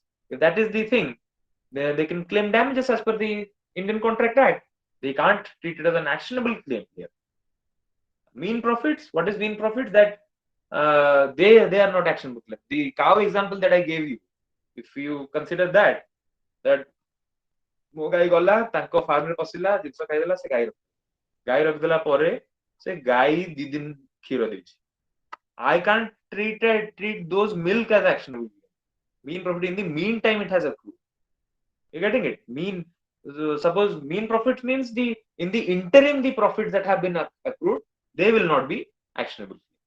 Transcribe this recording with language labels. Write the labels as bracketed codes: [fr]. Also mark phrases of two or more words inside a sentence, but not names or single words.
[en] If that is the thing, they can claim damages as per the Indian Contract Act. They can't treat it as an actionable claim here. Mean profits, what is mean profits? That they are not actionable claim. The cow example that I gave you, if you consider that [or] ମୋ ଗାଈ ଗଲା ତାଙ୍କ ଫାର୍ମରେ ପଶିଲା, ଜିନିଷ ଖାଇଦେଲା, ସେ ଗାଈ ରଖିଦେଲା ପରେ ସେ ଗାଈ 2 ଦିନ କ୍ଷୀର ଦେଇଛି, [en] I can't treat those milk as actionable. Mean profit, in the meantime it has accrued. You getting it? Suppose mean profit means in the interim the profits that have been accrued, they will not be actionable.